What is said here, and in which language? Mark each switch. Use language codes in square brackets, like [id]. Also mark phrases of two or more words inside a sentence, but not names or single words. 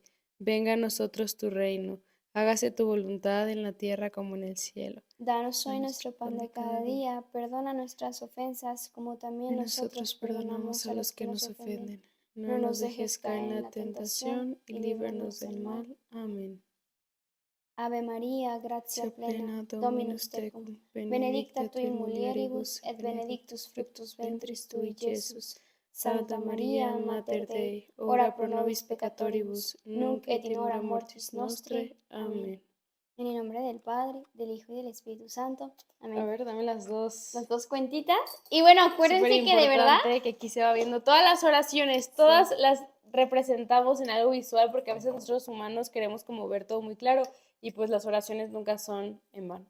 [es] Venga a nosotros tu reino. Hágase tu voluntad en la tierra como en el cielo. Danos hoy nuestro pan de cada día. Perdona nuestras ofensas como también nosotros perdonamos a los que nos ofenden. No nos dejes caer en la tentación y líbranos del mal. Amén. [la] Ave María, gratia plena, Dominus tecum, benedicta tu in mulieribus, et benedictus fructus ventris tui, Iesus. Santa María, Mater Dei, ora pro nobis peccatoribus, nunc et in hora mortis nostrae. Amén. [es] En el nombre del Padre, del Hijo y del Espíritu Santo. Amén. A ver, dame las dos cuentitas. Y bueno, acuérdense que de verdad que aquí se va viendo todas las oraciones, todas las representamos en algo visual porque a veces nosotros humanos queremos como ver todo muy claro y pues las oraciones nunca son en vano.